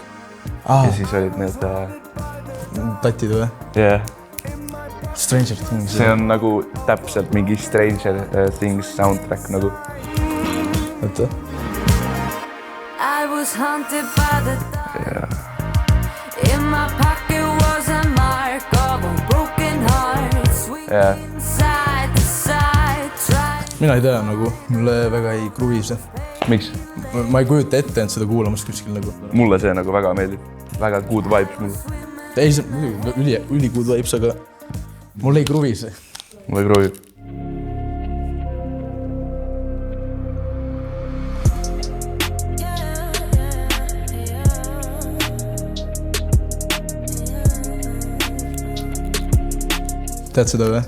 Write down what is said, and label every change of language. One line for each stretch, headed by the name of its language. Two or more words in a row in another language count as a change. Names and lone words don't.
Estonian: Ja siis olid need... Tatid või? Yeah. Stranger Things. See on nagu täpselt mingi Stranger Things soundtrack nagu. Oota.
English: I was haunted by the dark. In my pocket was a mark of a broken heart. Swinging side to side.
Estonian: Mina ei tea nagu, mulle väga ei kruvi see. Miks? Ma ei kujuta ette end seda kuulamast kuskil nagu. Mulle see nagu väga meeldib. Väga
English: good vibes
Estonian: mulle. Ei, see üli
English: good vibes,
Estonian: aga mulle ei kruvi see. Mulle ei kruvi. Tead seda või?